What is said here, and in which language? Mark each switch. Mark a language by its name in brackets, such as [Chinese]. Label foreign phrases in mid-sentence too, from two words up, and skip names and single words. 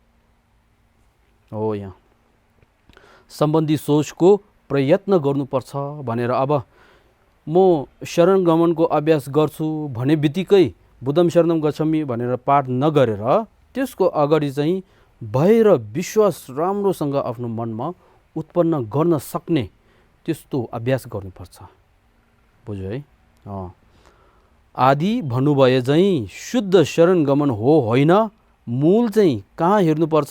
[Nepali] हो यहाँ सम्बन्धी सोचको प्रयत्न गर्नुपर्छ भनेर अब म शरणगमनको अभ्यास गर्छु भने बित्तिकै [Pali] बुद्धम शरणम गच्छामि [Nepali] भनेर पाठ नगरेर त्यसको अगाडि चाहिँ भय र विश्वास राम्रोसँग आफ्नो मनमा उत्पन्न गर्न सक्ने त्यस्तो अभ्यास गर्नुपर्छ। बुझ्यो है? आदि भन्नुभए चाहिँ शुद्ध शरणगमन हो होइन, मूल चाहिँ कहाँ हेर्नुपर्छ?